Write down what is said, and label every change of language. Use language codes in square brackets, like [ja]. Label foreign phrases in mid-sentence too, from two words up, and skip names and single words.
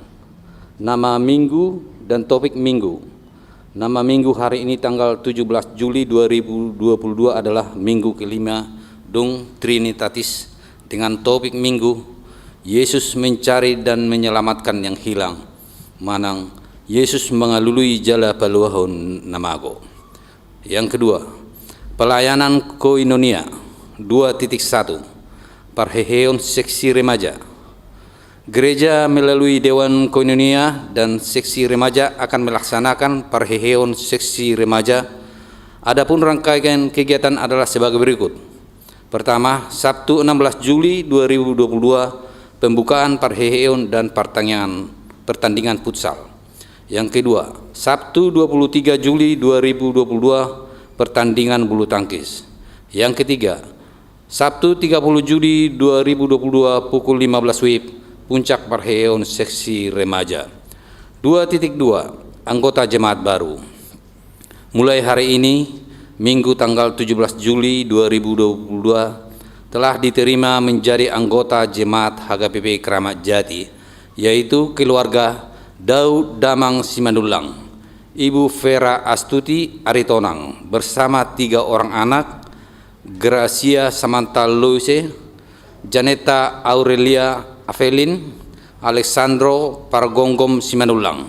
[id] Nama minggu dan topik minggu. Nama minggu hari ini tanggal 17 Juli 2022 adalah minggu kelima Dum Trinitatis, dengan topik minggu Yesus mencari dan menyelamatkan yang hilang. [bbc] Manang Yesus mengalului jala paluahon namago. [id] Yang kedua, pelayanan koinonia 2.1, Parheheon seksi remaja. Gereja melalui Dewan Koinonia dan seksi remaja akan melaksanakan Parheheon seksi remaja. Adapun rangkaian kegiatan adalah sebagai berikut. Pertama, Sabtu 16 Juli 2022, pembukaan Parheheon dan pertandingan futsal. Yang kedua, Sabtu 23 Juli 2022, pertandingan bulu tangkis. Yang ketiga, Sabtu 30 Juli 2022 pukul 15 WIB, puncak Parheheon seksi remaja. 2.2, anggota jemaat baru. Mulai hari ini, Minggu tanggal 17 Juli 2022 telah diterima menjadi anggota Jemaat HKBP Kramat Jati, yaitu keluarga Daud Damang Simandulang, Ibu Vera Astuti Aritonang bersama 3 orang anak, Gracia Samantha Loise, Janeta Aurelia Avelin, Alexandro Pargonggom Simandulang.